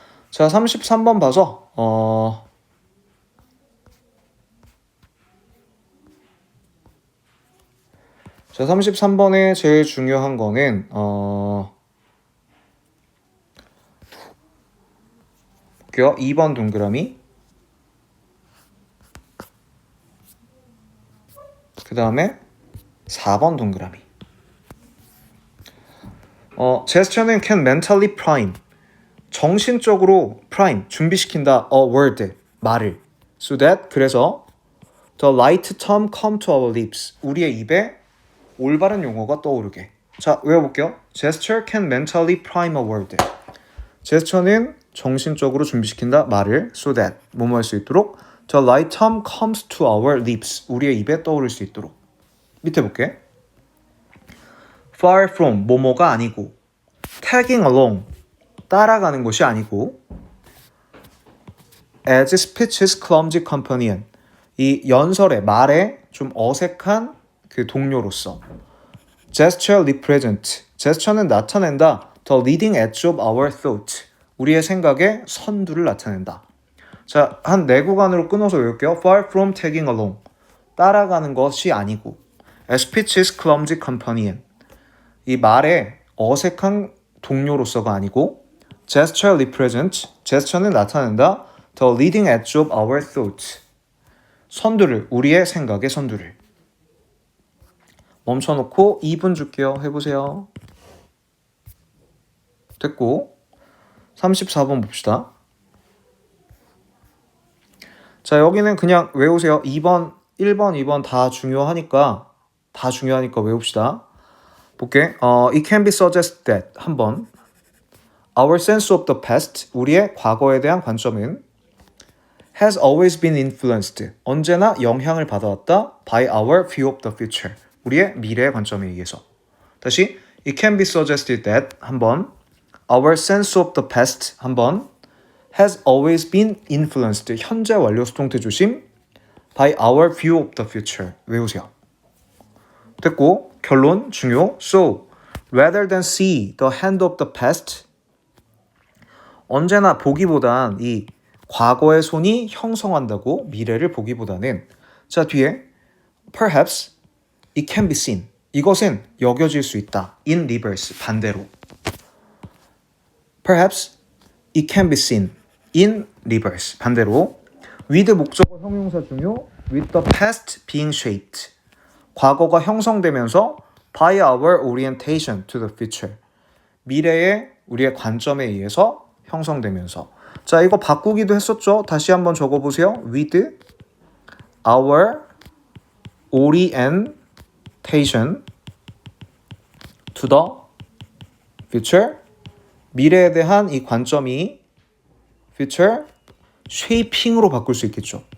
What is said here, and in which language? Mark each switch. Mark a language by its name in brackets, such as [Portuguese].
[Korean] 자, 33번 봐서 자, 33번에 제일 중요한 거는 볼게요. 2번 동그라미, 그 다음에 4번 동그라미. [English] gesture는 can mentally prime, [Korean] 정신적으로 [English] prime, [Korean] 준비시킨다 [English] a word, [Korean] 말을. [English] so that, [Korean] 그래서 [English] the right term come to our lips, [Korean] 우리의 입에 올바른 용어가 떠오르게. 자, 외워볼게요. [English] gesture can mentally prime a word. [Korean] 제스처는 정신적으로 준비시킨다 말을 [English] so that [Korean] 뭐뭐 할 수 있도록 [English] the right term comes to our lips, [Korean] 우리의 입에 떠오를 수 있도록. 밑에 볼게. [English] far from [Korean] 뭐뭐가 아니고, [English] tagging along [Korean] 따라가는 것이 아니고, [English] as speech's clumsy companion [Korean] 이 연설의 말에 좀 어색한 그 동료로서. [English] gesture represent, [Korean] gesture는 나타낸다 [English] the leading edge of our thought, [Korean] 우리의 생각의 선두를 나타낸다. 자, 한 네 구간으로 끊어서 외울게요. far from tagging along, 따라가는 것이 아니고, as speech's clumsy companion, 이 말의 어색한 동료로서가 아니고, gesture represent, gesture는 나타낸다 the leading edge of our thought, 선두를, 우리의 생각의 선두를. 멈춰놓고 2분 줄게요. 해보세요. 됐고, 34번 봅시다. 자, 여기는 그냥 외우세요. 2번, 1번, 2번 다 중요하니까 외웁시다. 볼게. [English] It can be suggested that, 한번. Our sense of the past, [Korean] 우리의 과거에 대한 관점은 [English] has always been influenced, [Korean] 언제나 영향을 받아왔다 [English] by our view of the future, [Korean] 우리의 미래의 관점에 의해서. [English] 다시, It can be suggested that, 한번. Our sense of the past, 한번. has always been influenced, [Korean] 현재 완료 수동태 조심, [English] by our view of the future, [Korean] 외우세요. 됐고, 결론 중요. [English] So, rather than see the hand of the past, [Korean] 언제나 보기보단 이 과거의 손이 형성한다고 미래를 보기보다는, 자, 뒤에 [English] perhaps it can be seen, [Korean] 이것은 여겨질 수 있다. [English] in reverse, [Korean] 반대로. [English] perhaps it can be seen in reverse, 반대로. with [Korean] 목적어 형용사 중요, [English] with the past being shaped, [Korean] 과거가 형성되면서 [English] by our orientation to the future, [Korean] 미래의 우리의 관점에 의해서 형성되면서. 자, 이거 바꾸기도 했었죠. 다시 한번 적어보세요. [English] with our orientation to the future, [Korean] 미래에 대한 이 관점이 [English] future shaping으로 [Korean] 바꿀 수 있겠죠.